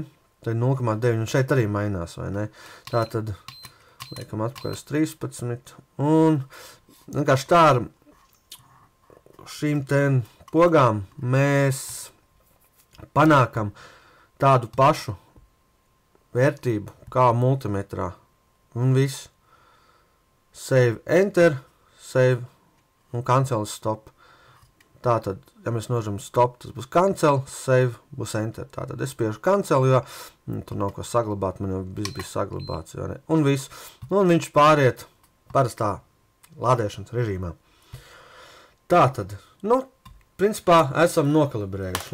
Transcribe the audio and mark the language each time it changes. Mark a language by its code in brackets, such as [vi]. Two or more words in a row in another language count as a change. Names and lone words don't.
[lv] Tad 0,9 un šeit arī mainās, vai ne? Tātad, liekam atpakaļ uz 13, un vienkārši tā ar šīm te pogām mēs panākam tādu pašu vērtību kā multimetrā. Un viss. [en] Save, enter, save un cancel stop. [lv] Tātad, ja mēs nožam stop, tas būs cancel, save būs enter. Tātad es spiežu cancel, jo tur nav ko saglabāt, man jau viss bija saglabāts. Jo ne? Un viss. Un viņš pāriet parastā lādēšanas režīmā. Tātad, principā esam nokalibrējuši.